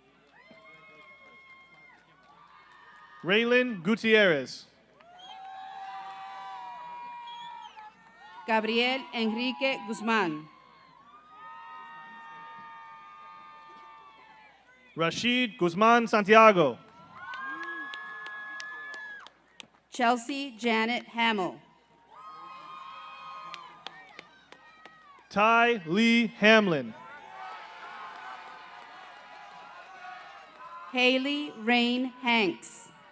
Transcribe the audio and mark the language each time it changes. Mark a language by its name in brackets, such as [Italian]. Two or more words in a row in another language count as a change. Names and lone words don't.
[English] Raylan Gutierrez. Gabriel Enrique Guzmán. Rashid Guzman Santiago. Chelsea Janet Hamill. Ty Lee Hamlin. Haley Rain Hanks.